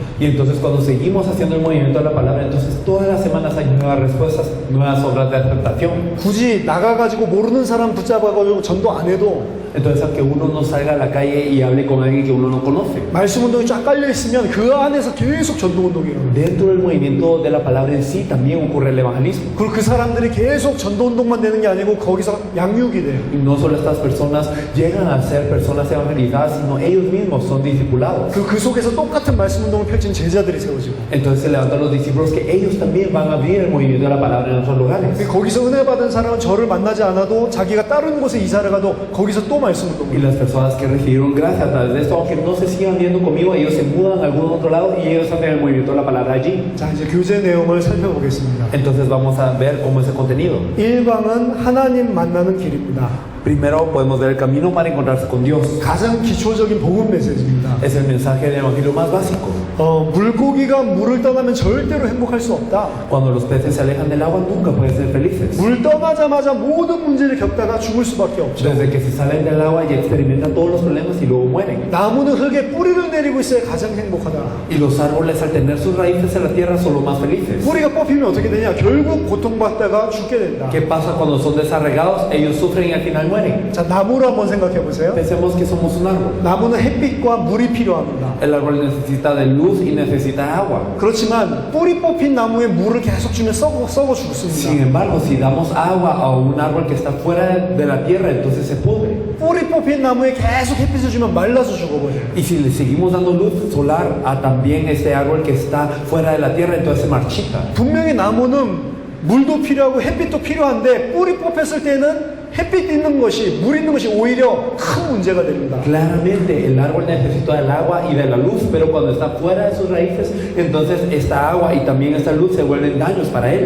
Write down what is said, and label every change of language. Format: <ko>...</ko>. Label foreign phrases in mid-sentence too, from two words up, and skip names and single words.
<es>Y entonces cuando seguimos haciendo el movimiento de la palabra, entonces todas las semanas hay nuevas respuestas, nuevas obras de aceptación.</es> <ko>굳이 나가가지고 모르는 사람 붙잡아가지고 전도 안 해도</ko> <es>Entonces aunque uno no salga a la calle y hable con alguien que uno no conoce,</es> <ko>말씀 운동이 쫙 깔려 있으면 그 안에서 계속 전도 운동이 일어나요.</ko> <es>dentro del movimiento de la palabra en sí también ocurre el evangelismo.</es> <ko>그리고 그 사람들이 계속 전도 운동만 되는 게 아니고 거기서 양육이 돼요.</ko> <es>Y no solo estas personas llegan a ser personas evangelizadas, sino ellos mismos son discipulados.</es> <ko>그 속에서 똑같은 말씀 운동을 펼친 제자들이 세워지고</ko> <es>Entonces se levantan los discípulos que ellos también van a abrir el movimiento de la palabra en otros lugares.</es> <ko>거기서 은혜 받은 사람은 저를 만나지 않아도 자기가 다른 곳에 이사를 가도 거기서 또 말씀 운동을</ko> <es>Y las personas que recibieron gracia a través de esto, aunque no se sigan viendo conmigo, ellos se mudan a algún otro lado y ellos hacen el movimiento de la palabra allí.</es> <ko>자, 이제 교재 내용을 살펴보겠습니다.</ko> <es>Entonces vamos a ver cómo es el contenido.</es> <ko>1강은 하나님 만나는 길입니다.</ko> <es>Primero podemos ver el camino para encontrarse con Dios.</es> <ko>가장 기초적인 복음 메시지입니다.</ko> <es>Es el mensaje del evangelio más básico.</es> <ko>물고기가 물을 떠나면 절대로 행복할 수 없다.</ko> <es>Cuando los peces se alejan del agua nunca pueden ser felices.</es> <ko>물 떠나자마자 모든 문제를 겪다가 죽을 수밖에 없죠.</ko> <es>Desde que se salen del agua ya experimentan todos los problemas y luego mueren.</es> <ko>나무는 흙에 뿌리를 내리고 있어야 가장 행복하다.</ko> <es>Y los árboles al tener sus raíces en la tierra son los más felices.</es> <ko>뿌리가 뽑히면 어떻게 되냐? 결국 고통받다가 죽게 된다.</ko> <es>¿Qué pasa cuando son desarraigados? Ellos sufren y al final mueren.</es> <ko>자, 나무를 한번 생각해 보세요.</ko> <es>Pensemos que somos un árbol.</es> <ko>나무는 햇빛과 물이 필요합니다.</ko> <es>El árbol necesita de luz y necesita agua.</es> <ko>그렇지만 뿌리 뽑힌 나무에 물을 계속 주면 썩어 죽습니다.</ko> <es>Sin embargo, si damos agua a un árbol que está fuera de la tierra, entonces se pudre.</es> <ko>뿌리 뽑힌 나무에 계속 햇빛을 주면 말라서 죽어버려요.</ko> <es>Y si le seguimos dando luz solar a también este árbol que está fuera de la tierra, entonces se marchita.</es> <ko>분명히 나무는 물도 필요하고 햇빛도 필요한데 뿌리 뽑혔을 때는 햇빛 있는 것이, 물 있는 것이 오히려 큰 문제가 됩니다.</ko> <es>Claramente el árbol necesita del agua y de la luz, pero cuando está fuera de sus raíces, entonces esta agua y también esta luz se vuelven daños para él.</es>